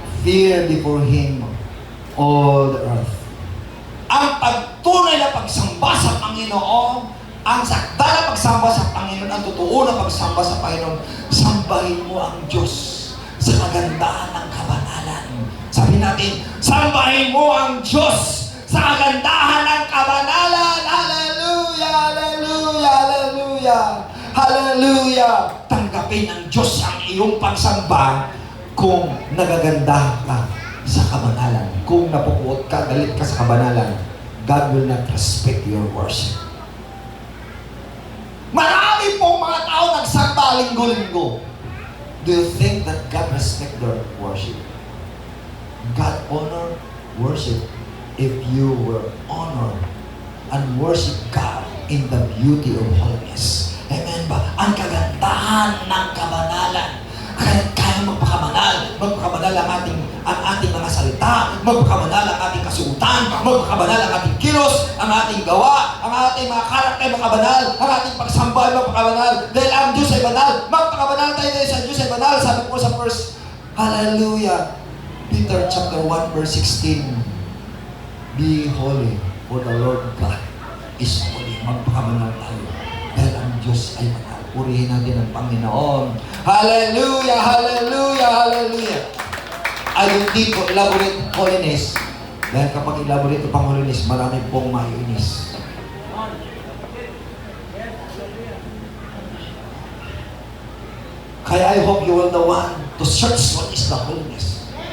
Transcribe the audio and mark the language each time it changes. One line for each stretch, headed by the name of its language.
English: Fear before Him all the earth.
Filipino: Ang pagtunay na pagsamba sa Panginoon, ang sakda na pagsamba sa Panginoon, ang totoo na pagsamba sa Panginoon, sambahin mo ang Diyos sa kagandahan ng kabanalan. Sabi natin, sambahin mo ang Diyos sa kagandahan ng kabanalan. Hallelujah, hallelujah, hallelujah, hallelujah. Tanggapin ng Diyos ang iyong pagsamba kung nagaganda ka sa kabanalan. Kung napupuot ka, galit ka sa kabanalan,
English: God will not respect your worship.
Filipino: Marami pong mga tao nagsamba linggo-linggo.
English: Do you think that God respect their worship? God honor worship if you will honor and worship God in the beauty of holiness.
Filipino: Amen ba? Ang kagandahan ng kabanalan. Kaya magpakabanal ang ating mga salita, magpakabanal ang ating kasuotan, magpakabanal ang ating kilos, ang ating gawa, ang ating mga karakter, magpakabanal, ang ating pagsamba, magpakabanal. Dahil ang Diyos ay banal, magpakabanal tayo dahil sa Diyos ay banal. Sabi po sa first,
English: hallelujah, Peter chapter 1 verse 16, be holy, for the Lord God is holy.
Filipino: Magpakabanal tayo dahil ang Diyos ay banal. Purihin natin ang Panginoon. Hallelujah! Hallelujah! Hallelujah!
English: I don't need to elaborate holiness.
Filipino: Dahil kapag elaborate pang holiness, marami pong maiinis. Kaya
English: I hope you will the one to search what is the holiness.